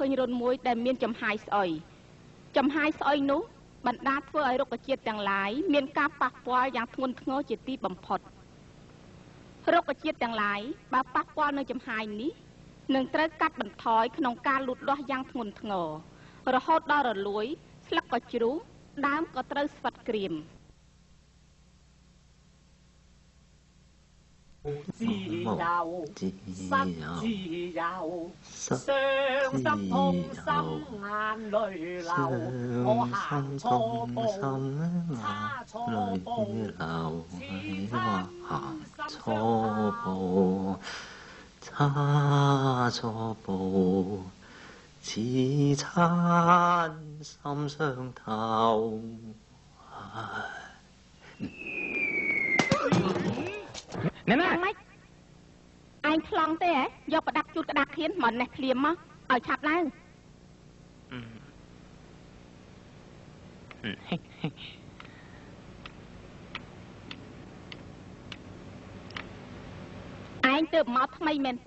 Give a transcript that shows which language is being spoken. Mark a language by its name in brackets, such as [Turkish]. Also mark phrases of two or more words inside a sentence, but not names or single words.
[Khmer] ញរន្ធមួយដែលមានចំហាយស្អុយនោះបណ្ដាធ្វើឲ្យរុក្ខជាតិទាំងឡាយមានការប៉ះពាល់យ៉ាងធ្ងន់ធ្ងរជាទីបំផុតរុក្ខជាតិទាំងឡាយបើប៉ះពាល់នឹងចំហាយនេះនឹងត្រូវកាត់បន្ថយក្នុងការលូតលាស់យ៉ាងធ្ងន់ធ្ងររហូតដល់រលួយស្លឹកក៏ជ្រុះដើមក៏ត្រូវស្វិតក្រៀម [Cantonese] 自由，失自由，雙手痛心眼淚流，我行錯步，差錯步，我行錯步，差錯步，似親心傷透。 [Khmer] ណែម៉េចឯងប្លង់ទេហ៎យកប្រដាប់ជូតក្តារខៀនមកនេះភ្លាមមកឲ្យឆាប់ឡើងឯងទើបមកថ្មីមែនទេ